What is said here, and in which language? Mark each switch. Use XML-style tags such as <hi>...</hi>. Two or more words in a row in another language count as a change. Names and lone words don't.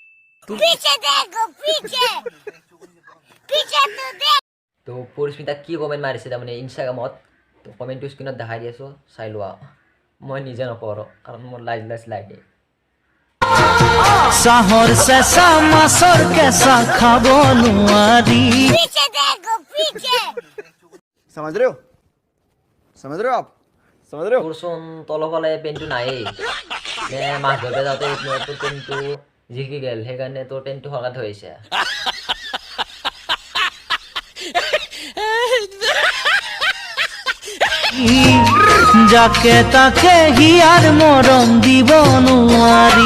<as>তো পৰিস্মিতা কি কমেণ্ট মাৰিছে তাৰমানে ইনষ্টাগ্ৰামত, তো কমেণ্টটো স্ক্ৰীণত দেখাই দি আছোঁ, চাই লোৱা। মই নিজে নপঢ়ো কাৰণ মোৰ লাজ লাগে। চাহৰ চেঁচা মাছৰ কেঁচা খাব নোৱাৰি।</as> <hi>समझ रहे हो आप समझ रहे हो?</hi> <as>তোৰচোন তলফালে পেণ্টটো নায়েই, নে মাছ ধৰিব যাওঁতে তোৰ পেণ্টটো জিকি গ'ল, সেইকাৰণে তোৰ পেণ্টটো সৰকাত হৈছে। যাকে তাকে হিয়াৰ মৰম দিব নোৱাৰি।</as>